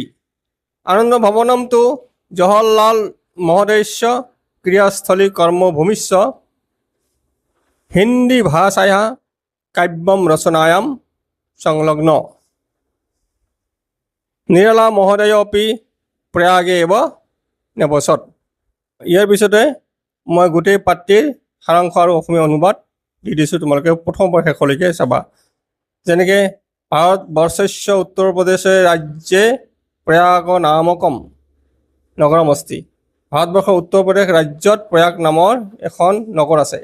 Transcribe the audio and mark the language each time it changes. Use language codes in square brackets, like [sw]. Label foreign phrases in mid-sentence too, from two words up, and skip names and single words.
[sa] आनन्दभवनं तु जवाहरलाल महोदयस्य क्रियास्थली कर्मभूमिश्च हिंदी भाषायाः काव्यं रचनायां संलग्न। निराला महोदय अपि प्रयागे एव निवसत्। [as] ইয়াৰ পিছতে মই গোটেই পাঠটিৰ সাৰাংশ আৰু অসমীয়া অনুবাদ দি দিছোঁ, তোমালোকে প্ৰথমৰ পৰা শেষলৈকে চাবা। [sa] যেনেকৈ ভাৰতবৰ্ষস্য উত্তৰ প্ৰদেশ ৰাজ্যে প্ৰয়াগ নামকম নগৰম অস্তি। [as] ভাৰতবৰ্ষৰ উত্তৰ প্ৰদেশ ৰাজ্যত প্ৰয়াগ নামৰ এখন নগৰ আছে।